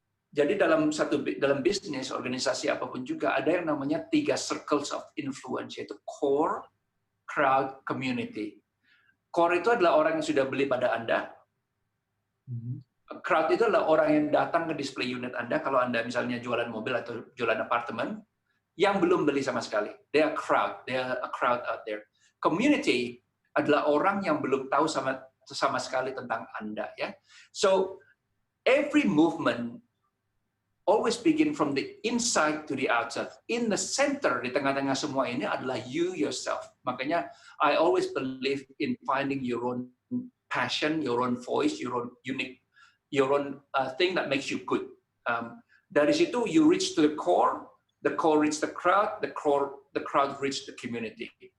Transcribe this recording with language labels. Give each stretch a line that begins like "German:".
Indonesian: Jadi dalam bisnis, organisasi apapun juga ada yang namanya 3 circles of influence, yaitu core, crowd, community. Core itu adalah orang yang sudah beli pada Anda. Crowd itu adalah orang yang datang ke display unit Anda kalau Anda misalnya jualan mobil atau jualan apartemen yang belum beli sama sekali.
English: They are a crowd out there.
Indonesian: Community adalah orang yang belum tahu sama sekali tentang Anda, ya.
English: So every movement always begin from the inside to the outside. In the center,
Indonesian: di tengah-tengah semua ini adalah
English: you yourself. Makanya I always believe in finding your own passion, your own voice, your own unique, your own thing that makes you good.
Indonesian: Dari situ
English: you reach to the core reach the crowd reach the community.